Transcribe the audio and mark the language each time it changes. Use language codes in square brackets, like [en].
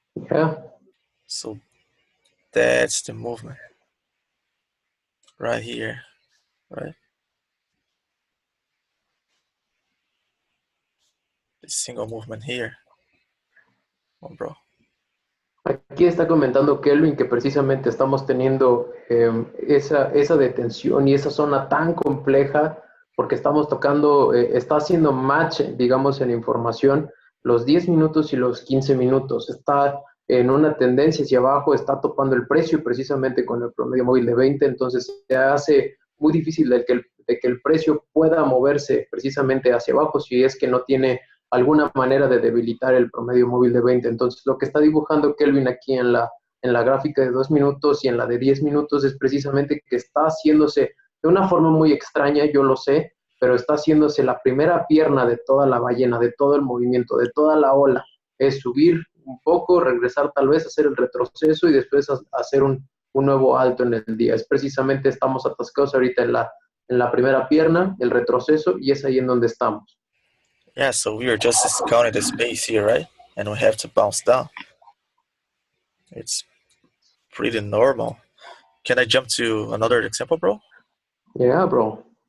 [en] Yeah. So that's the movement right here, right? The single movement here. Oh, bro. [es] Aquí está comentando Kelvin que precisamente estamos teniendo esa detención y esa zona tan compleja porque estamos tocando, está haciendo match, digamos, en información los 10 minutos y los 15 minutos. Está en una tendencia hacia abajo, está topando el precio precisamente con el promedio móvil de 20, entonces se hace muy difícil de que el precio pueda moverse precisamente hacia abajo si es que no tiene alguna manera de debilitar el promedio móvil de 20. Entonces, lo que está dibujando Kelvin aquí en la gráfica de 2 minutos y en la de 10 minutos es precisamente que está haciéndose de una forma muy extraña, yo lo sé, pero está haciéndose la primera pierna de toda la ballena, de todo el movimiento, de toda la ola. Es subir un poco, regresar tal vez, hacer el retroceso y después hacer un nuevo alto en el día. Es precisamente, estamos atascados ahorita en la primera pierna, el retroceso, y es ahí en donde estamos. [en] Yeah, so we are just discounting the space here, right? And we have to bounce down. It's pretty normal. Can I jump to another example, bro? Yeah, bro.